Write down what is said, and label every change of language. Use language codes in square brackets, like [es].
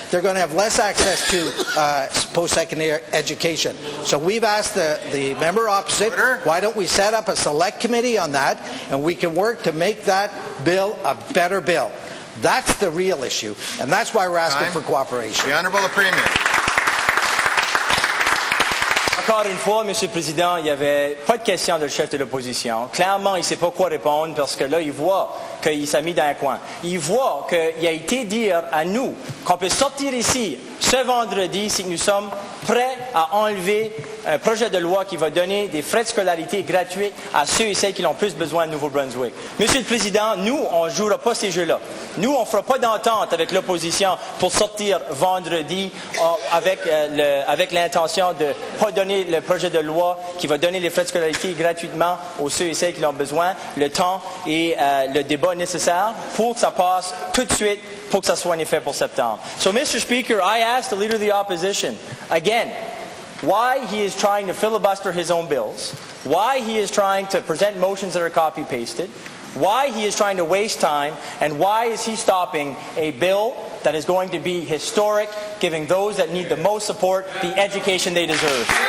[en] They're going to have less access to post-secondary education. So we've asked the member opposite, why don't we set up a select committee on that, and we can work to make that bill a better bill. That's the real issue, and that's why we're asking for cooperation. The Honourable the Premier. [fr] Encore une fois, Monsieur le Président, il n'y avait pas de question de chef de l'opposition. Clairement, il ne sait pas quoi répondre parce que là, il voit qu'il s'est mis dans un coin. Il voit qu'il a été dire à nous qu'on peut sortir ici ce vendredi si nous sommes prêts à enlever un projet de loi qui va donner des frais de scolarité gratuits à ceux et celles qui ont plus besoin de Nouveau-Brunswick. Monsieur le Président, nous, on ne jouera pas ces jeux-là. Nous, on ne fera pas d'entente avec l'opposition pour sortir vendredi avec l'intention de ne pas donner le projet de loi qui va donner les frais de scolarité gratuitement aux ceux et celles qui en ont besoin, le temps et le débat nécessaire pour que ça passe tout de suite, pour que ça soit en effet pour septembre. [en] So, Mr. Speaker, I ask the Leader of the Opposition, again, why he is trying to filibuster his own bills, why he is trying to present motions that are copy-pasted, why he is trying to waste time, and why is he stopping a bill that is going to be historic, giving those that need the most support the education they deserve.